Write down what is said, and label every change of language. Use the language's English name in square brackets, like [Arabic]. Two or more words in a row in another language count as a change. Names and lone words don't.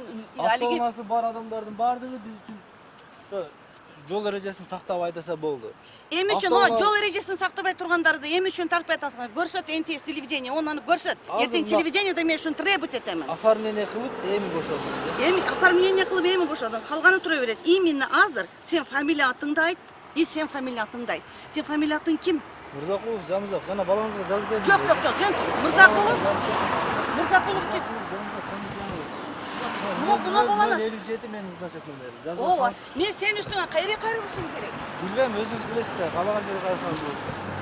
[Kyrgyz] Автоунаасы бар адамдардын баардыгы биз үчүн жол эрежесин сактап айдаса болду. Эми үчүн жол эрежесин сактабай тургандарды эми үчүн тартпай атасыңар? Көрсөт НТС телевидение, аны көрсөт. Эртең телевидениеде мен ушуну требовать этемин. Оформление кылып, эми бошодум. Эми оформление кылып эми бошодуң. Калганы тура берет. Именно азыр сен фамилия атыңды айт. Сен фамилия атыңды айт. Сен фамилия атың ким? Мырзакулов Жамзак. Жана балаңызга жазып бердим. Жок, жөн. Мырзакулов. Мырзакулов деп. Мына баланы 57 мен значок номер. Ооба. Мен сен үстүңө кайра кайрылышым керек. Билбейм, өзүңүз билесиз да. Каалаган жерге карасаңыз болот.